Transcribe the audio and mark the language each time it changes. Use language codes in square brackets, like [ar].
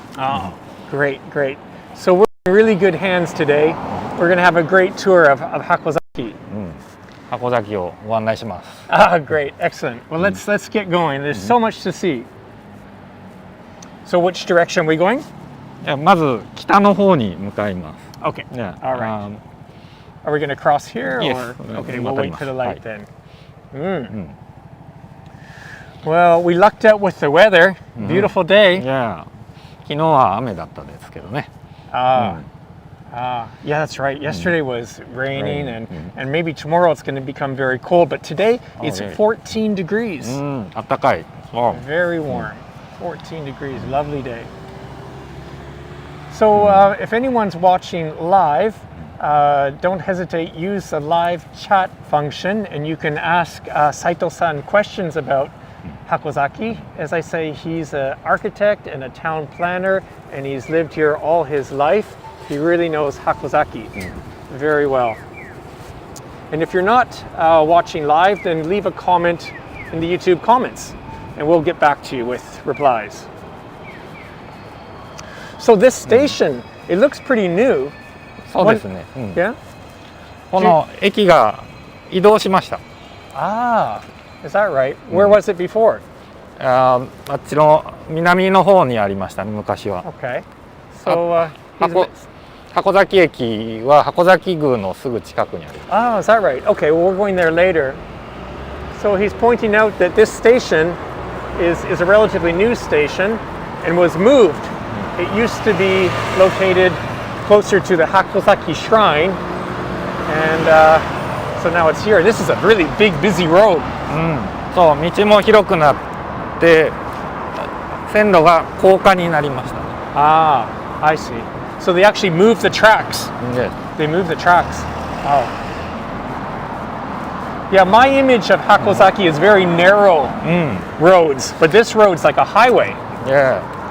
[en] Oh, great. So we're in really good hands today. We're going to have a great tour of Hakozaki. [ja] 箱崎をご案内します。 [en] Great, excellent. Well, let's get going. There's so much to see. So which direction are we going? [ja] まず北の方に向かいます。 [en] Okay. Yeah. All right. Are we going to cross here? Yes. Or? Okay, we'll wait for the light then. Mm. Well, we lucked out with the weather. Beautiful day. Yeah. [ja] 昨日は雨だったですけどね。 [en] Yeah, that's right. Yesterday was raining, and maybe tomorrow it's going to become very cold. But today it's 14 degrees. [ja] あったかい。 [en] Very warm. 14 degrees. Lovely day. So if anyone's watching live, don't hesitate. Use the live chat function, and you can ask Saito-san questions about Hakozaki. As I say, he's an architect and a town planner, and he's lived here all his life. He really knows Hakozaki very well. And if you're not watching live, then leave a comment in the YouTube comments, and we'll get back to you with replies. So this station, it looks pretty new. [ja] そうですね。 [en] Yeah? [ja] この駅が移動しました。 [en] Is that right? Where was it before? [ja] あっちの南の方にありましたね、昔は。 [en] Okay. So, [ja] 箱崎駅は箱崎宮のすぐ近くにあります。 [en] is that right? Okay, well, we're going there later. So he's pointing out that this station is a relatively new station and was moved. It used to be located closer to the Hakozaki Shrine, and so now it's here. This is a really big, busy road. [ja] そう、道も広くなって線路が高架になりましたね。 [en] I see. So they actually moved the tracks. Yes. They moved the tracks. Oh. Yeah, my image of Hakozaki is very narrow roads, but this road's like a highway. Yeah.